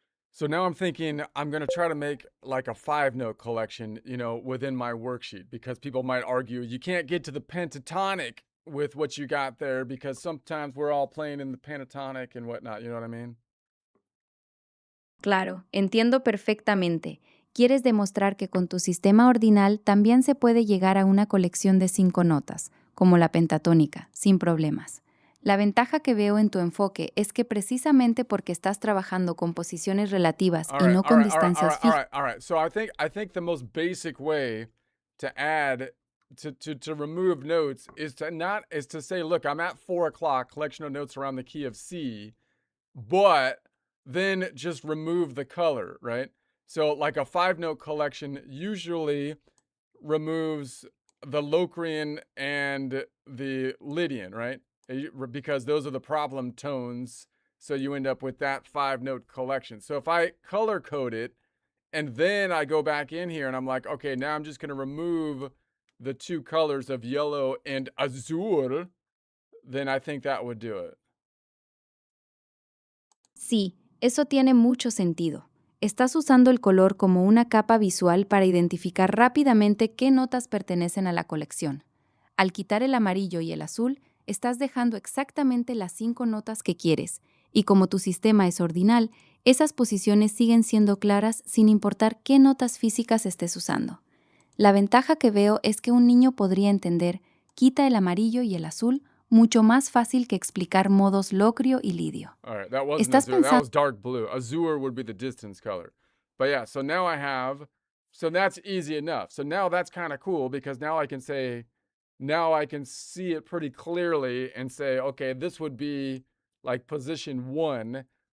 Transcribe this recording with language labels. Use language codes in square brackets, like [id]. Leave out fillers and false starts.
[en] So now I'm thinking I'm going to try to make like a 5-note collection, within my worksheet, because people might argue you can't get to the pentatonic with what you got there because sometimes we're all playing in the pentatonic and whatnot. You know what I mean? [es] Claro, entiendo perfectamente. Quieres demostrar que con tu sistema ordinal también se puede llegar a una colección de 5 notas, como la pentatónica, sin problemas. La ventaja que veo en tu enfoque es que precisamente porque estás trabajando con posiciones relativas y no con distancias fijas. [en] All right. So I think the most basic way to add to remove notes is to say, look, I'm at 4 o'clock, collection of notes around the key of C, but then just remove the color, right? So like a 5-note collection usually removes the Locrian and the Lydian, right? Because those are the problem tones. So you end up with that 5-note collection. So if I color code it and then I go back in here and I'm like, okay, now I'm just going to remove the 2 colors of yellow and azul, then I think that would do it. [es] Sí, eso tiene mucho sentido. Estás usando el color como una capa visual para identificar rápidamente qué notas pertenecen a la colección. Al quitar el amarillo y el azul, estás dejando exactamente las 5 notas que quieres, y como tu sistema es ordinal, esas posiciones siguen siendo claras sin importar qué notas físicas estés usando. La ventaja que veo es que un niño podría entender quita el amarillo y el azul mucho más fácil que explicar modos locrio y lidio. [en] All right, that wasn't azure, that was dark blue. Azure would be the distance color. But yeah, so now so that's easy enough. So now that's kind of cool because now I can see it pretty clearly and say, okay, this would be like position 1,